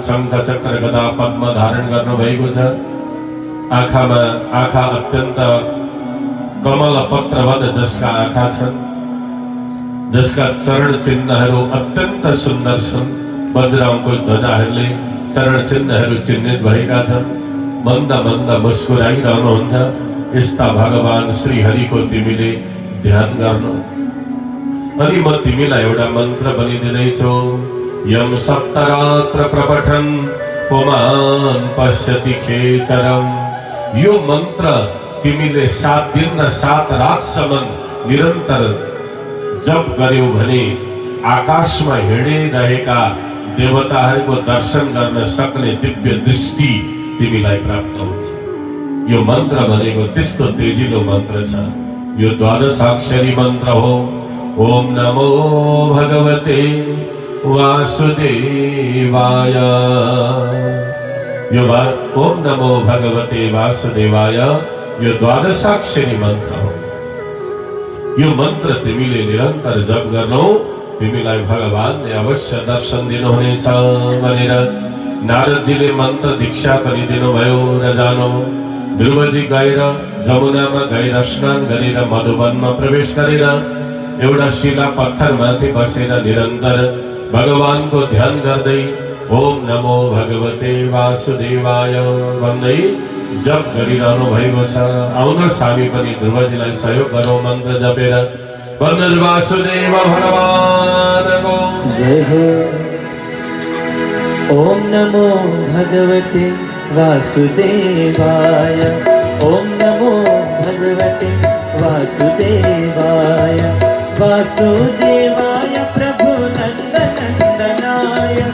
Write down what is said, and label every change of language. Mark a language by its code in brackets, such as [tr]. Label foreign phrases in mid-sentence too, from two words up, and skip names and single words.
[ne] शङ्ख चक्र गदा पद्म धारण गर्नु भएको छ। आँखामा आँखा अत्यन्त कमल पत्रवद जसका आँखा छन्, जसका चरण चिन्हहरू अत्यन्त सुन्दर छन्। वज्रको ध्वजाहरूले चरण चिन्हहरू चिन्हित भएका छन्। मन्द मन्द मुस्कुराइरहनुहुन्छ। यस्ता भगवान श्रीहरिको तिमीले ध्यान गर्नु। अनि म तिमीलाई एउटा मन्त्र बनिदिँदैछु। [sa] यम सप्तरात्र प्रपठन् पुमान् पश्यति खेचरम्। [ne] यो मन्त्र तिमीले 7 दिन र 7 रातसम्म निरन्तर जप गर्यौ भने आकाशमा हिँडिरहेका देवताहरूको दर्शन गर्न सक्ने दिव्य दृष्टि तिमीलाई प्राप्त हुन्छ। यो मन्त्र भनेको त्यस्तो तेजिलो मन्त्र छ। यो 12 अक्षरी मन्त्र हो। [sa] ओम नमो भगवते वासुदेवाय। [ne] यो [sa] ओम नमो भगवते वासुदेवाय [ne] यो 12 अक्षरी मन्त्र हो। यो मन्त्र तिमीले निरन्तर जप गर्नु, तिमीलाई भगवानले अवश्य दर्शन दिनुहुनेछ भनेर नारदजीले मन्त्र दीक्षा पनि दिनुभयो र जानु। ध्रुवजी गएर जमुनामा गएर स्नान गरेर मधुवनमा प्रवेश गरेर एउटा शिला पत्थरमाथि बसेर निरन्तर भगवानको ध्यान गर्दै [sa] ओम नमो भगवते वासुदेवाय [ne] भन्दै जप गरिरहनु भएको छ। आउनुहोस् हामी पनि ध्रुवजीलाई सहयोग गरौँ मन्त्र जपेर। भन्नु वासुदेव भगवानको जय हो। [sa] ओम नमो भगवते वासुदेवाय। ओम नमो भगवते वासुदेवाय। वासुदेवाय प्रभु नंदनंदनाय।